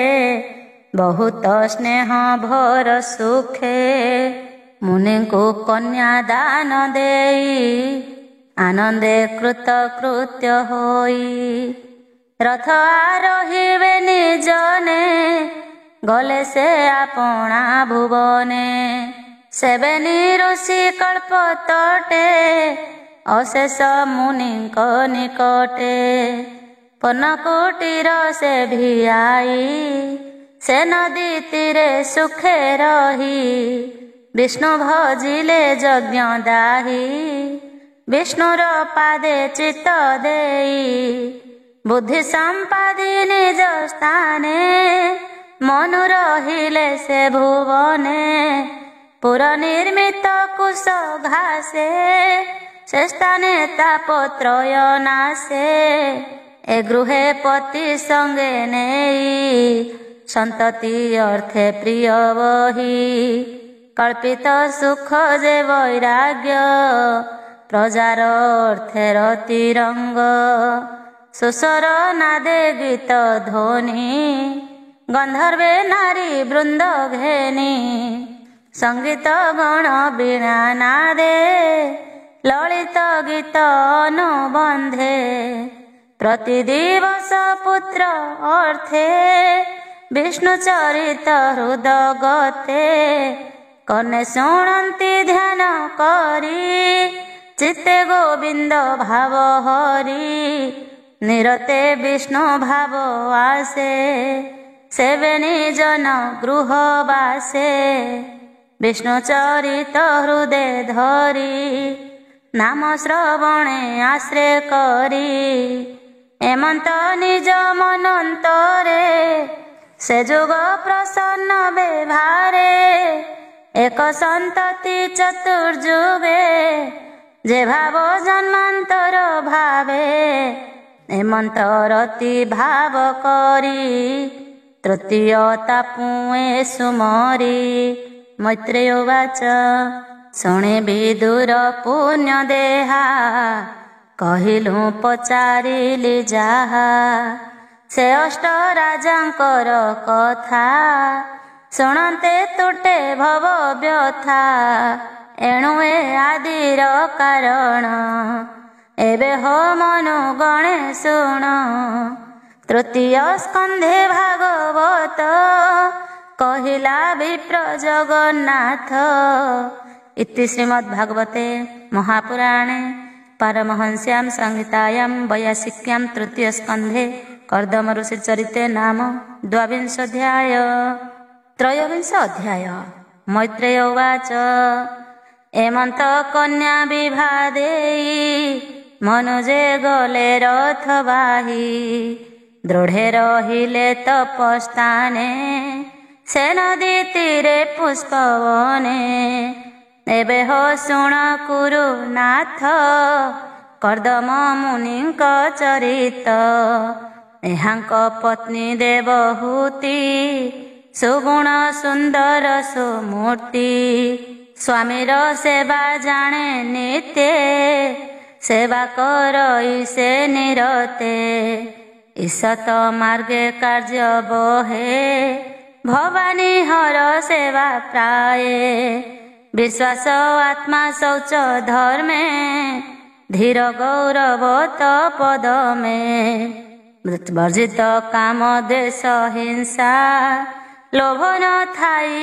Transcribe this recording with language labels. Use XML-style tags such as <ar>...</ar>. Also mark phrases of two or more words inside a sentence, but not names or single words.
<or>ବହୁତ ସ୍ନେହ ଭର ସୁଖେ ମୁନି କୁ କନ୍ୟା ଦାନ ଦେଇ ଆନନ୍ଦେ କୃତ କୃତ୍ୟ ହୋଇ ରଥ ଆରୋହିବେ ନିଜନେ ଗଲେ ସେ ଆପଣା ଭୁବନେ ସେବେଣି ଋଷି କଳ୍ପ ତଟେ ଅଶେଷ ମୁନିଙ୍କ ନିକଟେ ପନକୁଟୀର ସେ ଭିଆଇ ସେ ନଦୀ ତୀରେ ସୁଖେ ରହି ବିଷ୍ଣୁ ଭଜିଲେ ଯଜ୍ଞ ଦାହି ବିଷ୍ଣୁର ପାଦେ ଚିତ୍ତ ଦେଇ ବୁଦ୍ଧି ସମ୍ପାଦି ନିଜ ସ୍ଥାନେ ମନୁ ରହିଲେ ସେ ଭୁବନେ ପୁର ନିର୍ମିତ କୁଶ ଘାସେ ସେ ସ୍ଥାନେ ତାପତ୍ରୟ ନାଶେ ଏ ଗୃହେ ପତି ସଙ୍ଗେ ନେଇ ସନ୍ତତି ଅର୍ଥେ ପ୍ରିୟ ବହି କଳ୍ପିତ ସୁଖ ଯେ ବୈରାଗ୍ୟ ପ୍ରଜାର ଅର୍ଥେ ରତିରଙ୍ଗ ସୁସର ନାଦେ ଗୀତ ଧ୍ୱନି ଗନ୍ଧର୍ବେ ନାରୀ ବୃନ୍ଦ ଘେନି ସଙ୍ଗୀତ ଗଣ ବୀଣା ନାଦେ ଲଳିତ ଗୀତ ଅନୁବନ୍ଧେ ପ୍ରତିଦିବସ ପୁତ୍ର ଅର୍ଥେ ବିଷ୍ଣୁ ଚରିତ ହୃଦଗତେ କନେ ଶୁଣନ୍ତି ଧ୍ୟାନ କରି ଚିତ୍ତେ ଗୋବିନ୍ଦ ଭାବ ହରି ନିରତେ ବିଷ୍ଣୁ ଭାବ ଆସେ ସେବେଣି ଜନ ଗୃହ ବାସେ ବିଷ୍ଣୁ ଚରିତ ହୃଦୟ ଧରି ନାମ ଶ୍ରବଣେ ଆଶ୍ରୟ କରି ଏମନ୍ତ ନିଜ ମନନ୍ତରେ ସେ ଯୁଗ ପ୍ରସନ୍ନ ବ୍ୟବହାରେ ଏକ ସନ୍ତତି ଚତୁର୍ଯୁଗେ ଯେ ଭାବ ଜନ୍ମାନ୍ତର ଭାବେ ଏମନ୍ତରତି ଭାବ କରି ତୃତୀୟତା ପୁଏ ସୁମରି ମୈତ୍ରେୟ ବାଚ ଶୁଣେ ବିଦୁର ପୁଣ୍ୟ ଦେହା କହିଲୁ ପଚାରିଲି ଯାହା ସେ ଅଷ୍ଟ ରାଜାଙ୍କର କଥା ଶୁଣନ୍ତେ ତୁଟେ ଭବ ବ୍ୟଥା ଏଣୁ ଏ ଆଦିର କାରଣ ଏବେ ହୋ ମନୁ ଗଣେ ଶୁଣ ତୃତୀୟ ସ୍କନ୍ଧେ ଭାଗବତ କହିଲା ବିପ୍ର ଜଗନ୍ନାଥ</or> <sa>इति श्रीमद्भागवते महापुराणे पारमहंस्यां संहितायां वैयासिक्यां तृतीय स्कंधे कर्दम ऋषि चरिते नाम द्वाविंशोऽध्याय त्रयोविंश अध्याय मैत्रेय उवाच</sa> <or>ଏମନ୍ତ କନ୍ୟା ବିଭାଦେଇ ମନୁଜେ ଗଲେ ରଥ ବାହି ଦୃଢ଼େ ରହିଲେ ତପସ୍ଥାନେ ସେ ନଦୀ ତୀରେ ପୁଷ୍ପବନେ ଏବେ ହୋ ଶୁଣ କୁରୁ ନାଥ କର୍ଦ୍ଦମ ମୁନିଙ୍କ ଚରିତ ଏହାଙ୍କ ପତ୍ନୀ ଦେବହୂତି ସୁଗୁଣ ସୁନ୍ଦର ସୁମୂର୍ତ୍ତି ସ୍ୱାମୀର ସେବା ଜାଣେ ନିତ୍ୟ ସେବା କରଇ ସେ ନିରତେ ଈସତ ମାର୍ଗେ କାର୍ଯ୍ୟ ବହେ ଭବାନୀ ହର ସେବା ପ୍ରାୟ ବିଶ୍ୱାସ ଆତ୍ମା ଶୌଚ ଧର୍ମେ ଧୀର ଗୌରବ ପଦ ମେଁ ବର୍ଜିତ କାମ ଦେଶ ହିଂସା ଲୋଭ ନ ଥାଇ</or>